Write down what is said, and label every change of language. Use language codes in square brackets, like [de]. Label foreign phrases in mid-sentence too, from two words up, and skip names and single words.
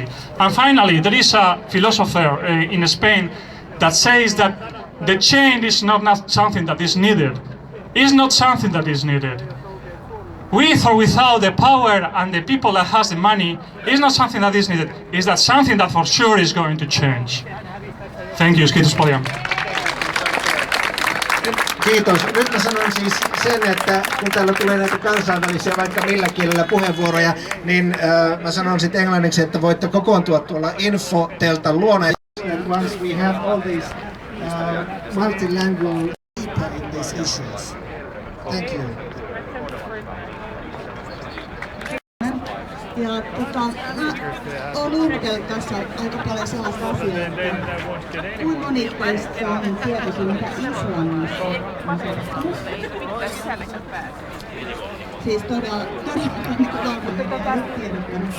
[en] And finally, there is a philosopher in Spain that says that the change is not something that is needed. It's not something that is needed. With or without the power and the people that has the money, it's not something that is needed. It's that something that for sure is going to change. Thank you. [fi] Kiitos paljon. Kiitos. Nyt mä sanon siis sen, että kun täällä tulee näitä kansainvälisiä vaikka millä kielellä puheenvuoroja, niin mä sanon sitten englanniksi, että voitte kokoontua tuolla infoteltan luona. [en] Once we have all these multilingual people in these issues. Thank you. [fi] Ja mä oon lukenut tässä aika paljon sellaista asiaa, että kuinka moni teistä on tietoisia, mitä Islannissa on tapahtunut. Siis todella niin kuin